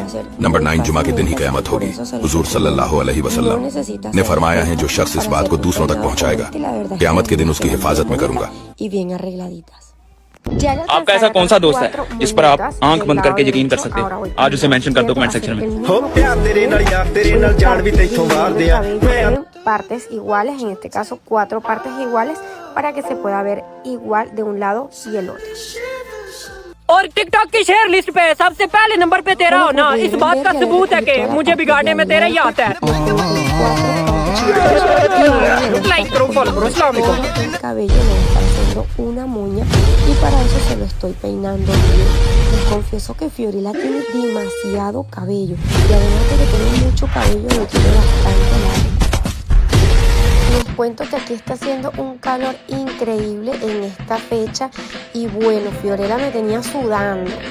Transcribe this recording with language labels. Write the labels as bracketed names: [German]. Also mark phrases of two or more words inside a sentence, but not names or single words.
[Hindi] नंबर 9, जुमा के दिन ही क़यामत होगी। हुजूर [Arabic] صلى الله عليه وسلم [Hindi] ने फरमाया है, जो शख्स इस बात को दूसरों तक पहुँचाएगा, क़यामत के दिन उसकी हिफाजत में करूंगा। आपका ऐसा कौन सा दोस्त है जिस पर आप आंख बंद करके यकीन कर सकते हो? आज उसे मेंशन कर दो [English] comment section [Hindi] में। [Punjabi] ਹੋ ਪਿਆਰ ਤੇਰੇ ਨਾਲ ਯਾਰ ਤੇਰੇ ਨਾਲ ਜਾਨ ਭੀ ਤੇਥੋਂ ਵਾਰ ਦਿਆ ਮੈਂ। [Spanish] partes iguales, en este caso 4 partes iguales, para que se pueda ver igual de un lado y el otro. [Hindi] और टिकटॉक की [English] share list [Hindi] पे सबसे पहले नंबर पे तेरा होना इस बात का सबूत है कि मुझे बिगाड़ने में तेरा ही आता है। लाइक करो, फॉलो करो। [Arabic] السلام عليكم. [Spanish] El cabello le está haciendo una moña y para eso se lo estoy peinando. Les confieso que Fiorella tiene demasiado cabello y además de que tiene mucho cabello lo tiene bastante largo. Les cuento que aquí está haciendo un calor increíble en esta fecha y bueno, Fiorella me tenía sudando.